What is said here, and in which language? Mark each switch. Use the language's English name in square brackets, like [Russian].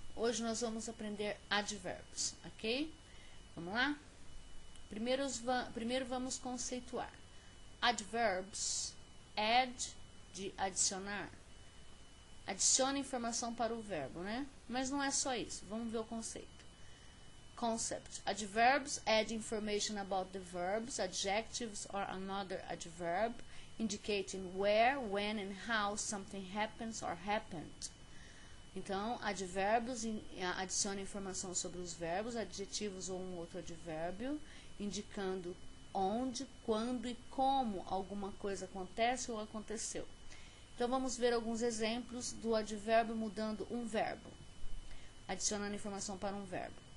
[Portuguese] Hoje nós vamos aprender advérbios, ok? Vamos lá? Primeiro vamos conceituar. Adverbs, add, de adicionar. Adiciona informação para o verbo, né? Mas não é só isso, vamos ver o conceito. [English] Concept. Adverbs add information about the verbs, adjectives or another adverb, indicating where, when and how something happens or happened. [Portuguese] Então, advérbios adicionam informação sobre os verbos, adjetivos ou um outro advérbio, indicando onde, quando e como alguma coisa acontece ou aconteceu. Então, vamos ver alguns exemplos do advérbio mudando um verbo, adicionando informação para um verbo.